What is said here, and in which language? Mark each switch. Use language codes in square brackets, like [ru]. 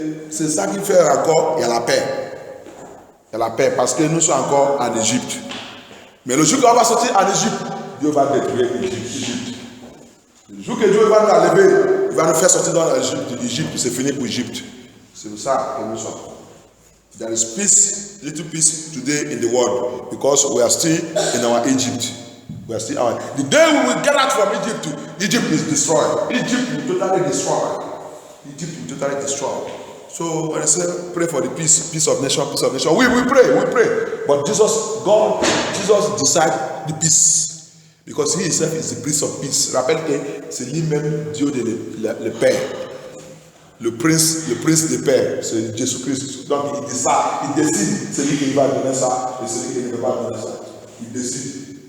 [fr] C'est ça qui fait encore, il y a la paix. Il y a la paix parce que nous sommes encore en Égypte. Mais le jour qu'on va sortir en Égypte, Dieu va détruire l'Égypte. Le jour que Dieu va nous enlever, il va nous faire sortir dans l'Égypte, c'est fini pour l'Égypte. C'est pour ça que nous sommes. [en] There is peace, little peace today in the world because we are still in our Egypt. We are still our. The day we will get out from Egypt, Egypt is destroyed. Egypt will totally destroy. Egypt will totally destroy. So when I say pray for the peace of nation, we pray. But Jesus decide the peace because he himself is the Prince of Peace. [fr] Rappelle que c'est lui-même Dieu de le Père. Le prince de paix, c'est Jésus-Christ. Donc il décide, c'est lui qui va donner ça, et c'est lui qui ne va pas donner ça. Il décide.